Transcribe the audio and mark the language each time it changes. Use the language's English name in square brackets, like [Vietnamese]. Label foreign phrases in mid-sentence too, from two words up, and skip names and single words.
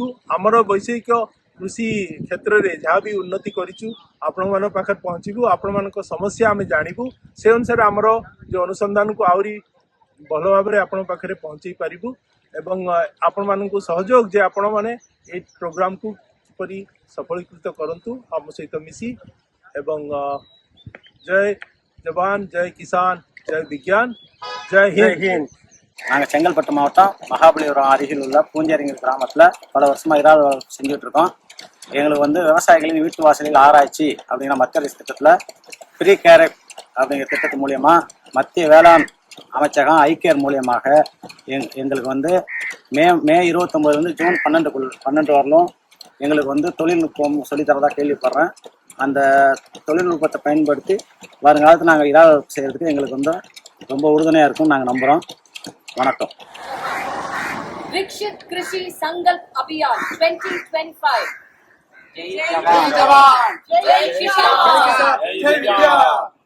[Odia] ଆମର ବୈଷୟିକ କୃଷି କ୍ଷେତ୍ରରେ ଯାହା ବି ଉନ୍ନତି କରିଛୁ ଆପଣମାନଙ୍କ ପାଖରେ ପହଞ୍ଚିବୁ, ଆପଣମାନଙ୍କ ସମସ୍ୟା ଆମେ ଜାଣିବୁ, ସେ ଅନୁସାରେ ଆମର ଯେଉଁ ଅନୁସନ୍ଧାନକୁ ଆହୁରି ଭଲ ଭାବରେ ଆପଣଙ୍କ ପାଖରେ ପହଞ୍ଚାଇ ପାରିବୁ ଏବଂ ଆପଣମାନଙ୍କୁ ସହଯୋଗ ଯେ ଆପଣମାନେ ଏଇ ପ୍ରୋଗ୍ରାମକୁ କିପରି ସଫଳୀକୃତ କରନ୍ତୁ ଆମ ସହିତ ମିଶି। [Hindi] ଏବଂ जय जवान, जय किसान, जय विज्ञान, जय हिंद. [Tamil] நாங்கள் செங்கல்பட்டு மாவட்டம் மகாபலிபுரம் அருகில் உள்ள பூஞ்சேரிங்கிற கிராமத்தில் பல வருஷமாக இறால் வளர்ப்பு செஞ்சுட்டு இருக்கோம். எங்களுக்கு வந்து விவசாயிகளின் வீட்டு வாசலில் ஆராய்ச்சி அப்படிங்கிற மத்திய அரசு திட்டத்தில் ப்ரீ கேரட் அப்படிங்கிற திட்டத்தின் மூலியமா மத்திய வேளாண் அமைச்சகம் ஐகேர் மூலியமாக எங்களுக்கு வந்து மே 29 ஜூன் 12 வரலும் எங்களுக்கு வந்து தொழில்நுட்பம் சொல்லித்தரதா கேள்விப்படுறேன். அந்த தொழில்நுட்பத்தை பயன்படுத்தி வருங்காலத்தில் நாங்கள் இறால் வளர்ப்பு செய்யறதுக்கு எங்களுக்கு வந்து ரொம்ப உறுதுணையாக இருக்கும்னு நாங்கள் நம்புகிறோம். வணக்கம். [Hindi] विकसित कृषि संकल्प अभियान 2025। जय जवान, जय किसान, जय विज्ञान।